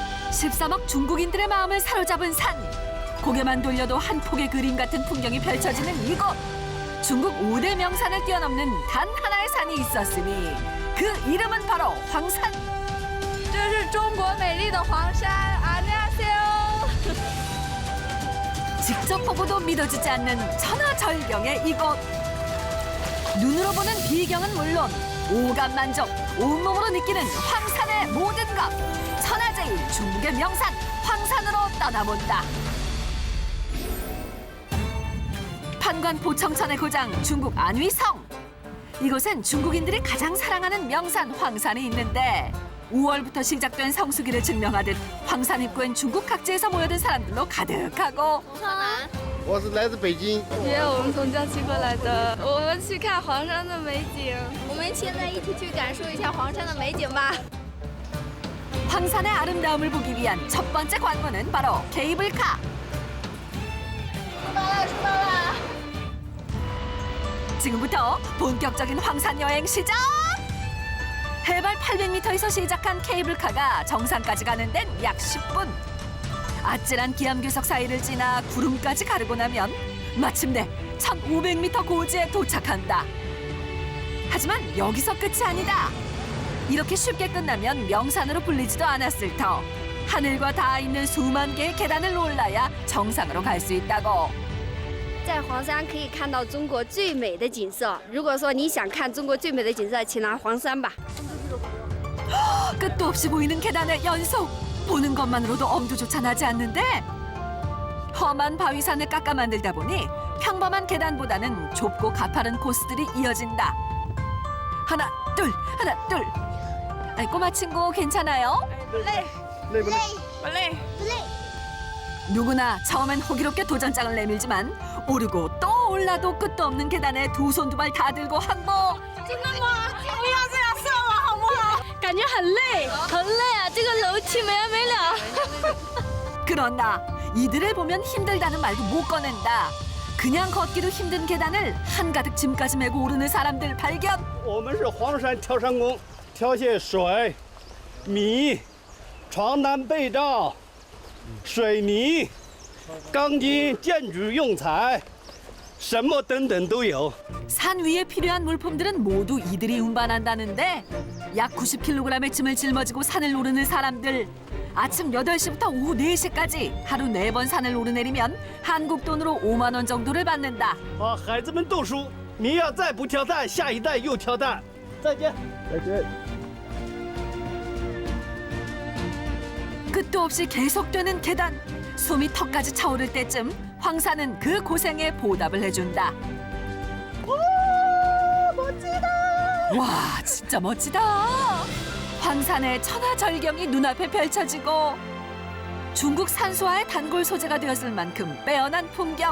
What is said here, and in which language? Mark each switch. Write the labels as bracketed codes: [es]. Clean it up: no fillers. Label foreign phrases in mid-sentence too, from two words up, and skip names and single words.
[ko] 13억 중국인들의 마음을 사로잡은 산. 고개만 돌려도 한 폭의 그림 같은 풍경이 펼쳐지는 이곳. 중국 5대 명산을 뛰어넘는 단 하나의 산이 있었으니 그 이름은 바로 황산. [zh] 这是中国美丽的黄山。 [ko] 안녕하세요. 직접 보고도 믿어지지 않는 천하절경의 이곳. 눈으로 보는 비경은 물론 오감 만족, 온몸으로 느끼는 황산의 모든 것. 천하제일 중국의 명산 황산으로 떠나본다. 판관 포청천의 고장 중국 안위성. 이곳엔 중국인들이 가장 사랑하는 명산 황산이 있는데 5월부터 시작된 성수기를 증명하듯 황산 입구엔 중국 각지에서 모여든 사람들로 가득하고 [zh] 我是来自北京。也有我们从江西过来的，我们去看黄山的美景。我们现在一起去感受一下黄山的美景吧。 [ko] 황산의 아름다움을 보기 위한 첫 번째 관문은 바로 케이블카. [zh] 出发了，出发了！ [ko] 지금부터 본격적인 황산 여행 시작! 해발 800m에서 시작한 케이블카가 정상까지 가는 데는 약 10분. 아찔한 기암괴석 사이를 지나 구름까지 가르고 나면 마침내 1500m 고지에 도착한다. 하지만 여기서 끝이 아니다. 이렇게 쉽게 끝나면 명산으로 불리지도 않았을 터 하늘과 닿아 있는 수만 개의 계단을 올라야 정상으로 갈 수 있다고. [zh] 在黄山可以看到中国最美的景色。如果说你想看中国最美的景色，请来黄山吧。 [ko] 끝도 없이 보이는 계단의 연속. 보는 것만으로도 엄두조차 나지 않는데 험한 바위산을 깎아 만들다 보니 평범한 계단보다는 좁고 가파른 코스들이 이어진다. 하나 둘 하나 둘. 아이, 꼬마 친구 괜찮아요? [zh] 累不累？不累。 [ko] 누구나 처음엔 호기롭게 도전장을 내밀지만 오르고 또 올라도 끝도 없는 계단에 두 손 두 발 다 들고 항복. [zh] 感觉很累，很累啊！这个楼梯没完没了。 [ko] 그러나 이들을 보면 힘들다는 말도 못 꺼낸다. 그냥 걷기도 힘든 계단을 한가득 짐까지 메고 오르는 사람들 발견. [zh] 我们是黄山挑山工，挑些水、米、床单被罩、水泥、钢筋、建筑用材，什么等等都有。 [ko] 산 위에 필요한 물품들은 모두 이들이 운반한다는데 약 90kg의 짐을 짊어지고 산을 오르는 사람들. 아침 8시부터 오후 4시까지 하루 4번 산을 오르내리면 한국 돈으로 5만 원 정도를 받는다. [zh] 好，孩子们读书，你要再不挑担，下一代又挑担。再见。再见。 [ko] 끝도 없이 계속되는 계단. 숨이 턱까지 차오를 때쯤 황산은 그 고생에 보답을 해준다. 와, 진짜 멋지다. 황산의 천하절경이 눈앞에 펼쳐지고 중국 산수화의 단골 소재가 되었을 만큼 빼어난 풍경.